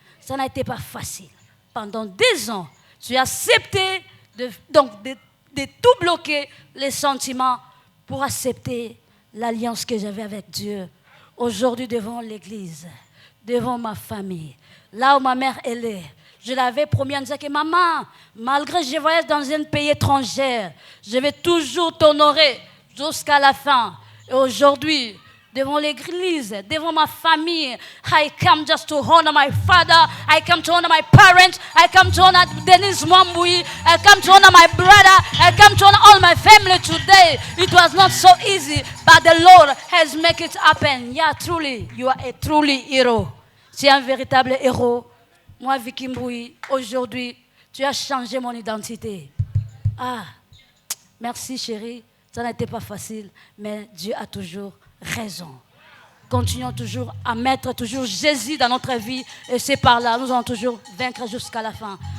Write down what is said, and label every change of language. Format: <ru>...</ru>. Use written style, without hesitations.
<fr>Ça n'a été pas facile. Pendant 2 ans, tu as accepté de tout bloquer, les sentiments, pour accepter l'alliance que j'avais avec Dieu. Aujourd'hui, devant l'église, devant ma famille, là où ma mère elle est, je l'avais promis en disant que maman, malgré que je voyage dans un pays étranger, je vais toujours t'honorer jusqu'à la fin. Et aujourd'hui, devant l'église, devant ma famille,</fr> <en>I come just to honor my father, I come to honor my parents, I come to honor Denise Mwambui, I come to honor my brother, I come to honor all my family today. It was not so easy, but the Lord has made it happen. Yeah, truly, you are a truly hero.</en> <fr>Tu es un véritable héros. Moi, Vicky Mboui, aujourd'hui, tu as changé mon identité. Ah, merci chérie. Ça n'a été pas facile, mais Dieu a toujours raison. Continuons toujours à mettre toujours Jésus dans notre vie et c'est par là, nous allons toujours vaincre jusqu'à la fin.</fr>